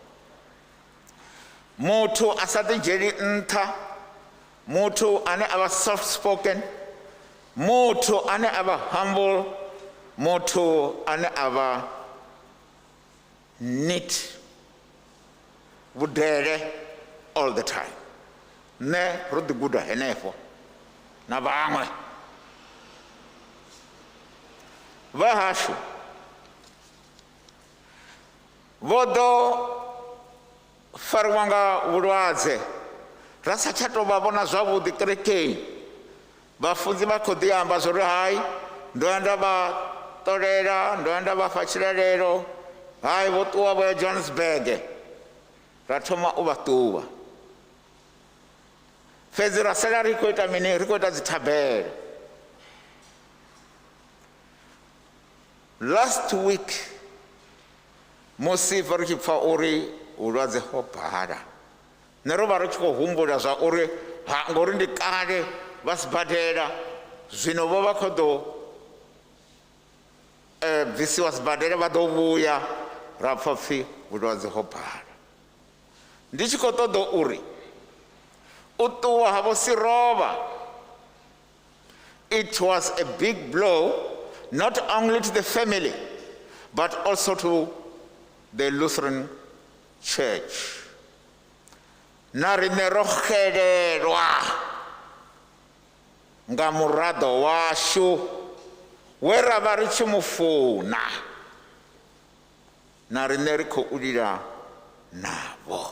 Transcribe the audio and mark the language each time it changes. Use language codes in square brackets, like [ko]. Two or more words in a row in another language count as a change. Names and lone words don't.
[ve] Muthu a sa ḓi dzhieli nṱha, muthu ane a vha [en] soft spoken, [ve] muthu ane a vha humble, muthu ane a vha neat, vhudele [en] all the time. [ve] Nṋe ro ḓi guda henefho na vhaṅwe vha hashu vho ḓo fariwa nga vhulwadze, ra sa tsha tou vha vhona zwavhuḓi kerekeni, vhafunzi vha khou ḓi amba zwo ri hai ndo ya nda vha ṱolela ndo ya nda vha fha tshilelelo hai vho ṱuwa vho ya Johannesburg ra thoma u vha ṱuvha fhedzi ra sala ri khou ita mini ri khou ita dzithabelo. Last week musi ri tshi pfa uri vhulwadze ho bala nṋe ro vha ri tshi khou humbula zwa uri ngori ndi kale vha sibadela zwino vho vha khou ḓo bvisiwa sibadela vha ḓo vhuya ra pfa pfhi vhulwadze ho bala. Ndi tshi khou ṱoḓa uri u ṱuwa havho Seroba, [en] it was a big blow not only to the family but also to the Lutheran Church. [ve] Na riṋe ro xelelwa nga muraḓo washu we ra vha ri tshi mu funa na riṋe ri khou lila navho.